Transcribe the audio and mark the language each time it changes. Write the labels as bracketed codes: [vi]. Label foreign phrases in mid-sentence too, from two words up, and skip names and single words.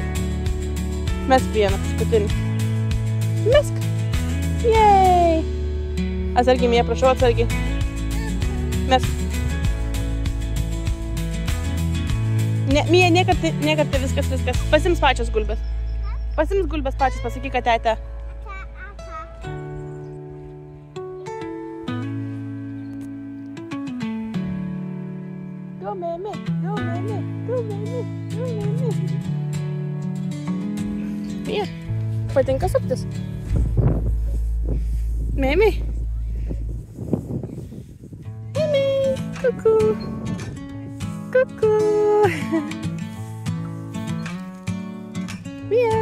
[lt] Mesk vieną, paskutinį. Mesk. Jej. Atsargiai, Mėja, prašau, atsargiai. Mesk. Mėja, niekartai viskas. Pasims pačios gulbės. Pasims gulbės pačios, pasakyk, kad tete. Go, Mėmė, go, Mėmė, go, Mėmė, go, Mėmė. Mėja, patinka suptis? Mėmė. Mėmė, kuku. Kuku. Mėja.